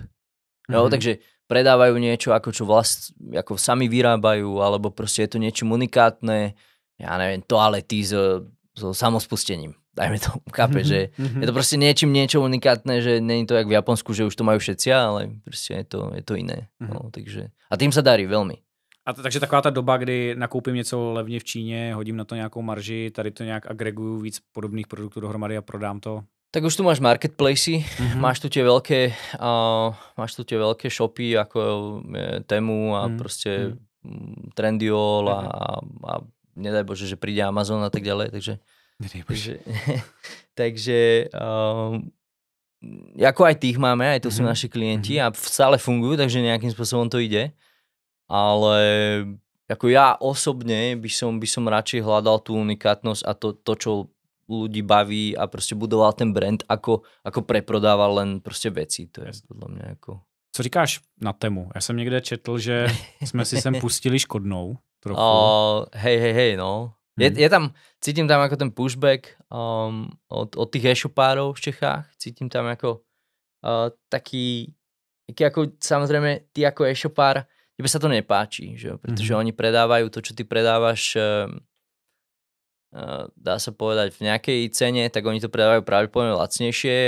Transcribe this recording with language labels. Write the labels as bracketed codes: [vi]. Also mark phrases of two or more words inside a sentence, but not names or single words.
[sk] Jo, takže predávajú niečo, ako čo ako sami vyrábajú, alebo proste je to niečím unikátne, ja neviem, toalety so samospustením. Dajme to, chápe, že je to proste niečo unikátne, že nie je to jak v Japonsku, že už to majú všetci, ale proste je to iné. No, takže, a tým sa darí veľmi. [cs] Takže taková ta doba, kdy nakoupím něco levně v Číně, hodím na to nějakou marži, tady to nějak agreguju víc podobných produktů dohromady a prodám to. [sk] Tak už tu máš marketplacy, máš tu tie veľké shopy ako Temu a proste Trendyol a nedaj Bože, že príde Amazon a tak ďalej, takže ako aj tých máme, aj to sú naši klienti a stále fungujú, takže nejakým spôsobom to ide. Ale ako ja osobne by som radšej hľadal tú unikátnosť a to, čo ľudí baví a proste budoval ten brand, ako preprodával len proste veci. To je podľa mňa ako... [cs] Co říkáš na Temu? Já jsem někde četl, že jsme si sem pustili Škodnou trochu. [sk] Hej, no. Je tam, cítim tam ako ten pushback od tých e-shopárov v Čechách. Cítim tam ako taký ako samozrejme ty ako e-shopár, tebe sa to nepáči, že? Pretože oni predávajú to, čo ty predávaš, dá sa povedať v nejakej cene, tak oni to predávajú pravdepodobne lacnejšie.